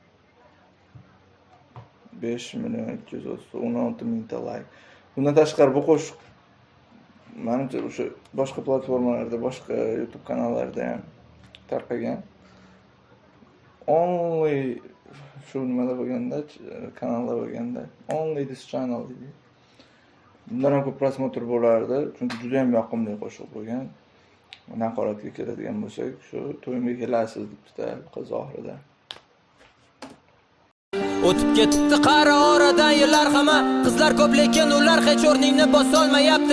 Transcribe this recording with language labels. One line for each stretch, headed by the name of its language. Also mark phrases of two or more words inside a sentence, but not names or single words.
Uzbek: 5.216 mingta like. Bundan tashqari bu qo'shiq menimcha o'sha boshqa platformalarda, boshqa YouTube kanallarida ham tarqagan. Only shu nimada bo'lganda, kanalda bo'lganda,
English: only this channel deydi.
Uzbek: Bundan ham ko'p prosmotr bo'lardi, chunki juda ham yoqimli qo'shiq bo'lgan. Naqoratga keladigan bo'lsak, shu to'yimga kelasiz debdi qiz oxirida. O'tib ketdi qara oradan yillar hamma qizlar ko'p lekin ular hech o'rningni bosolmayapti.